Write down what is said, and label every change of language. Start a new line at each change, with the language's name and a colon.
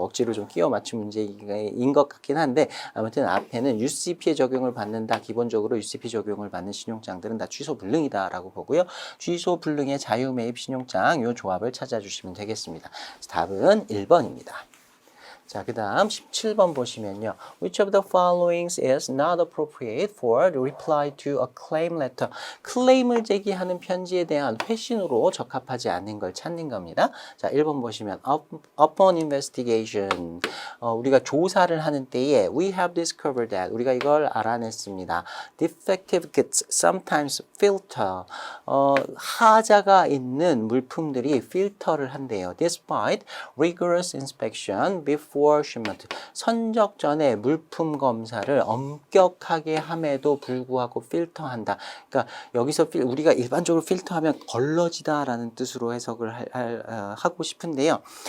Korean: 억지로 좀 끼워 맞춘 문제인 것 같긴 한데 아무튼 앞에는 UCP에 적용을 받는다. 기본적으로 UCP 적용을 받는 신용장들은 다 취소 불능이다라고 보고요. 취소 불능의 자유 매입 신용장 요 조합을 찾아주시면 되겠습니다. 답은 1번입니다. 자, 그 다음 17번 보시면요.
English: Which of the following is not appropriate for reply to a claim letter?
Korean: 클레임을 제기하는 편지에 대한 회신으로 적합하지 않는 걸 찾는 겁니다. 자, 1번 보시면
English: upon investigation.
Korean: 우리가 조사를 하는 때에
English: we have discovered that.
Korean: 우리가 이걸 알아냈습니다.
English: Defective goods sometimes filter.
Korean: 하자가 있는 물품들이 필터를 한대요.
English: Despite rigorous inspection before before shipment.
Korean: 선적 전에 물품 검사를 엄격하게 함에도 불구하고 필터한다. 그러니까 여기서 우리가 일반적으로 필터하면 걸러지다라는 뜻으로 해석을 하고 싶은데요.